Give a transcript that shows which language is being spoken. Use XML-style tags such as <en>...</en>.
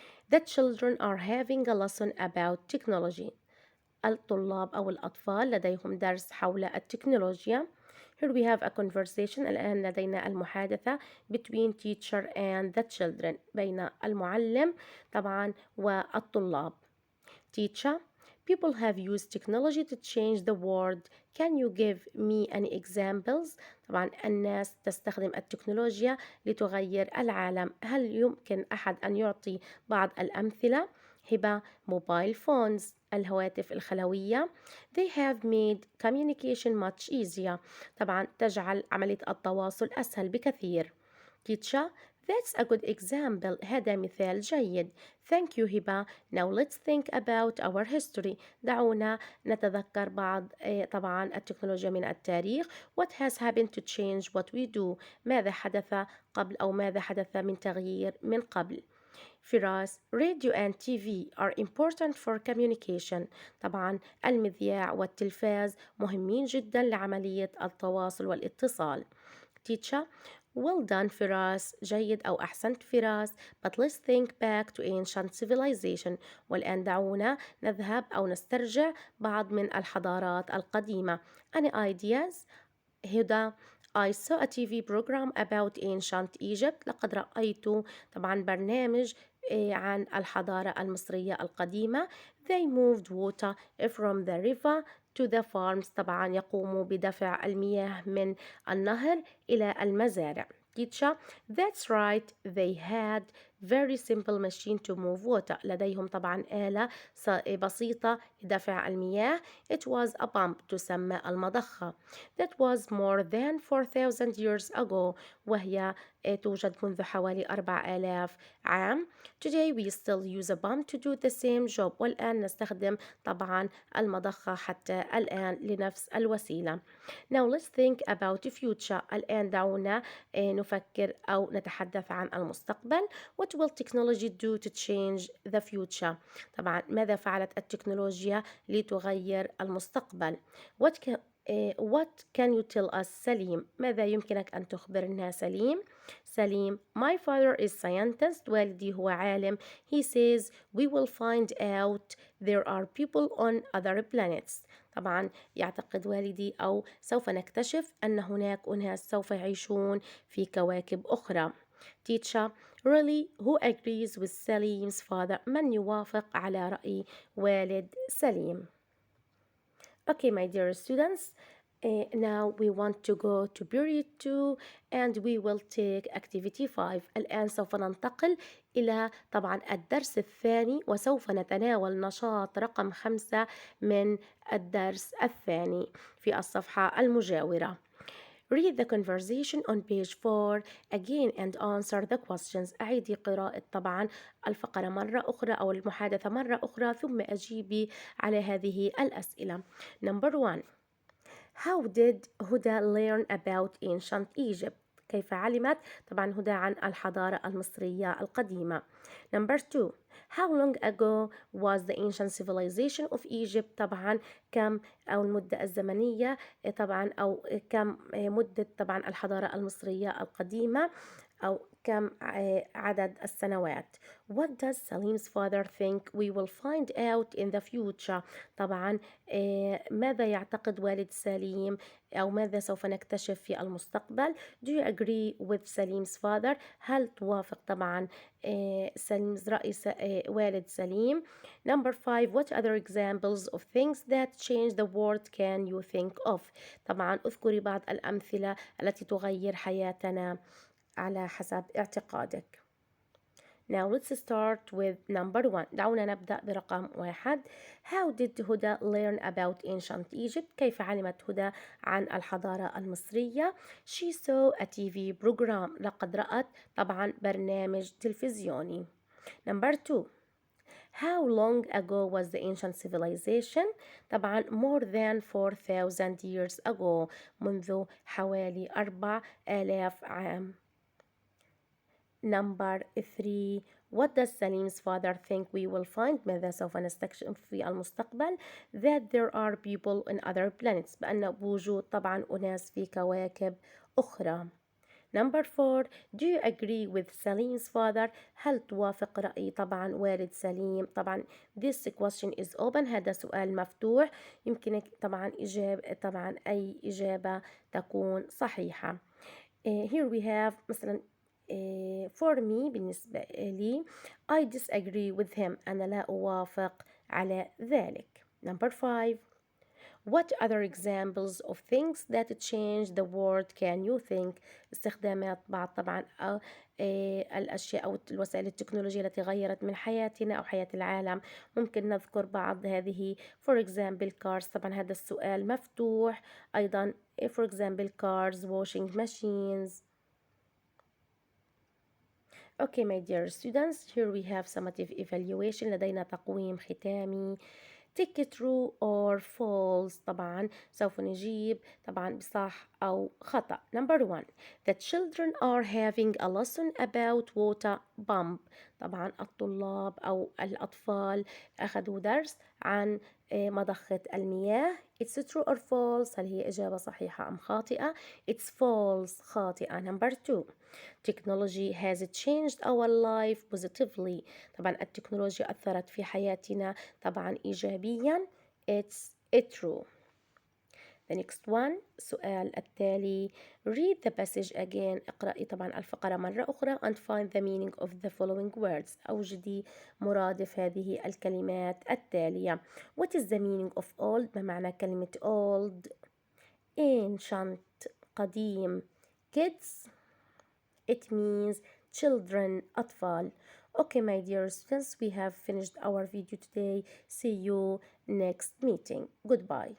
<en>The children are having a lesson about technology.</en> <ar>الطلاب أو الأطفال لديهم درس حول التكنولوجيا.</ar> <en>Here we have a conversation.</en> <ar>الآن لدينا المحادثة</ar> <en>between teacher and the children.</en> <ar>بين المعلم طبعا والطلاب.</ar> <en>Teacher, People have used technology to change the world. Can you give me any examples?</en> <ar>طبعا الناس تستخدم التكنولوجيا لتغير العالم. هل يمكن أحد أن يعطي بعض الأمثلة؟ هبة:</ar> <en>mobile phones,</en> <ar>الهواتف الخلوية.</ar> <en>They have made communication much easier.</en> <ar>طبعا تجعل عملية التواصل أسهل بكثير.</ar> <en>Teacher: That's a good example.</en> <ar>هذا مثال جيد.</ar> <en>Thank you هبة. Now let's think about our history.</en> <ar>دعونا نتذكر بعض طبعا التكنولوجيا من التاريخ.</ar> <en>What has happened to change what we do؟</en> <ar>ماذا حدث قبل أو ماذا حدث من تغيير من قبل؟</ar> <en>فراس: Radio and TV are important for communication.</en> <ar>طبعا المذياع والتلفاز مهمين جدا لعملية التواصل والاتصال.</ar> <en>Teacher: Well done فراس.</en> <ar>جيد أو أحسنت فراس.</ar> <en>But let's think back to ancient civilization.</en> <ar>والآن دعونا نذهب أو نسترجع بعض من الحضارات القديمة.</ar> <en>Any ideas؟ هدى: I saw a TV program about ancient Egypt.</en> <ar>لقد رأيت طبعا برنامج عن الحضارة المصرية القديمة.</ar> <en>They moved water from the river to the farms.</en> <ar>طبعا يقوموا بدفع المياه من النهر إلى المزارع.</ar> <en>Teacher: That's right. They had very simple machine to move water.</en> <ar>لديهم طبعا آلة بسيطة لدفع المياه.</ar> <en>It was a pump</en> <ar>تسمى المضخة.</ar> <en>That was more than 4,000 years ago.</en> <ar>وهي توجد منذ حوالي 4000 عام.</ar> <en>Today we still use a pump to do the same job.</en> <ar>والآن نستخدم طبعا المضخة حتى الآن لنفس الوسيلة.</ar> <en>Now let's think about the future.</en> <ar>الآن دعونا نفكر أو نتحدث عن المستقبل.</ar> <en>What will technology do to change the future؟</en> <ar>طبعا ماذا فعلت التكنولوجيا لتغير المستقبل؟</ar> <en>What can you tell us سليم؟</en> <ar>ماذا يمكنك أن تخبرنا سليم؟</ar> <en>سليم: My father is scientist.</en> <ar>والدي هو عالم.</ar> <en>He says we will find out there are people on other planets.</en> <ar>طبعا يعتقد والدي أو سوف نكتشف أن هناك أناس سوف يعيشون في كواكب أخرى.</ar> <en>Teacher: Really, who agrees with Salim's father؟</en> <ar>من يوافق على رأي والد سليم؟</ar> <en>Okay, my dear students, now we want to go to period 2 and we will take activity 5.</en> <ar>الآن سوف ننتقل إلى طبعا الدرس الثاني وسوف نتناول نشاط رقم 5 من الدرس الثاني في الصفحة المجاورة.</ar> <en>Read the conversation on page 4 again and answer the questions.</en> <ar>أعيدي قراءة طبعا الفقرة مرة أخرى أو المحادثة مرة أخرى ثم أجيبي على هذه الأسئلة.</ar> <en>Number 1. How did Huda learn about ancient Egypt؟</en> <ar>كيف علمت طبعا هدى عن الحضارة المصرية القديمة.</ar> <en>Number 2. How long ago was the ancient civilization of Egypt؟</en> <ar>طبعا كم أو المدة الزمنية طبعا أو كم مدة طبعا الحضارة المصرية القديمة أو كم عدد السنوات.</ar> <en>What does Salim's father think we will find out in the future؟</en> <ar>طبعا ماذا يعتقد والد سليم أو ماذا سوف نكتشف في المستقبل؟</ar> <en>Do you agree with Salim's father؟</en> <ar>هل توافق طبعا سليم's رأي والد سليم؟</ar> <en>Number 5. What other examples of things that change the world can you think of؟</en> <ar>طبعا اذكري بعض الأمثلة التي تغير حياتنا على حسب اعتقادك.</ar> <en>Now let's start with number 1.</en> <ar>دعونا نبدأ برقم 1.</ar> <en>How did Huda learn about ancient Egypt؟</en> <ar>كيف علمت هدى عن الحضارة المصرية؟</ar> <en>She saw a TV program.</en> <ar>لقد رأت طبعا برنامج تلفزيوني.</ar> <en>Number 2. How long ago was the ancient civilization؟ طبعا more than 4,000 years ago.</en> <ar>منذ حوالي 4000 عام.</ar> <en>Number 3. What does Salim's father think we will find؟</en> <ar>ماذا سوف نستكشف في المستقبل؟</ar> <en>That there are people on other planets.</en> <ar>بأن بوجود طبعا أناس في كواكب أخرى.</ar> <en>Number 4. Do you agree with Salim's father؟</en> <ar>هل توافق رأي طبعا والد سليم؟</ar> <en>طبعا this question is open.</en> <ar>هذا سؤال مفتوح. يمكنك طبعا طبعا أي إجابة تكون صحيحة.</ar> <en>Here we have مثلا for me</en> <ar>بالنسبة لي</ar> <en>I disagree with him.</en> <ar>أنا لا أوافق على ذلك.</ar> <en>Number 5. What other examples of things that change the world can you think؟</en> <ar>استخدامات بعض طبعا الأشياء أو الوسائل التكنولوجية التي غيرت من حياتنا أو حياة العالم. ممكن نذكر بعض هذه.</ar> <en>for example cars،</en> <ar>طبعا هذا السؤال مفتوح.</ar> <en>أيضا for example cars، washing machines. Okay my dear students, here we have summative evaluation.</en> <ar>لدينا تقويم ختامي.</ar> <en>take true or false.</en> <ar>طبعا سوف نجيب طبعا بصح أو خطأ.</ar> <en>Number 1. The children are having a lesson about water pump.</en> <ar>طبعا الطلاب أو الأطفال أخذوا درس عن مضخة المياه.</ar> <en>It's true or false؟</en> <ar>هل هي إجابة صحيحة أم خاطئة؟</ar> <en>It's false،</en> <ar>خاطئة.</ar> <en>Number 2. Technology has changed our life positively.</en> <ar>طبعا التكنولوجيا أثرت في حياتنا طبعا إيجابيا.</ar> <en>It's true. The next one،</en> <ar>السؤال التالي.</ar> <en>read the passage again.</en> <ar>اقرأي طبعا الفقرة مرة أخرى</ar> <en>and find the meaning of the following words.</en> <ar>أوجدي مرادف هذه الكلمات التالية.</ar> <en>What is the meaning of old؟</en> <ar>ما معنى كلمة</ar> <en>old؟ ancient، قديم. kids، it means children، أطفال. Okay my dear students, we have finished our video today. See you next meeting. Goodbye.</en>